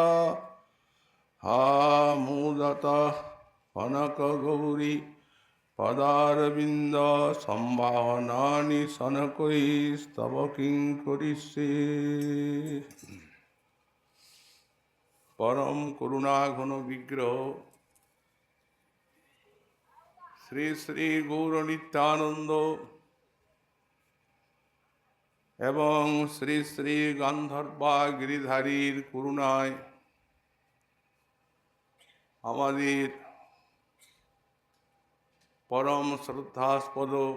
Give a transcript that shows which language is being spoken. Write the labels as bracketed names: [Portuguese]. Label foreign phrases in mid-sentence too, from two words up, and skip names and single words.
[Sanskrit] हामुदतः कनकगौरी पदारविन्द सम्भावनानि सनकैस्तव किङ्करिष्ये [Bangla] পরম করুণাঘন বিগ্রহ শ্রী শ্রী গৌর নিত্যানন্দ এবং শ্রী শ্রী গান্ধর্বা গিরিধারীর করুণায় আমাদের পরম শ্রদ্ধাস্পদ